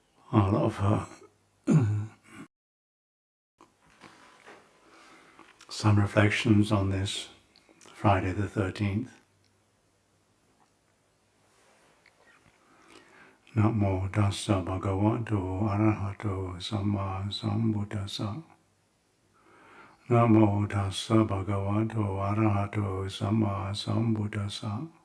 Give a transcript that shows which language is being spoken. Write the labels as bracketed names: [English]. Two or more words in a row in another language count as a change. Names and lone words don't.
[English] I'll offer some reflections on this Friday the 13th. [Pali] Namo tassa bhagavato arahato samma sambuddhassa. Namo tassa bhagavato arahato samma sambuddhassa.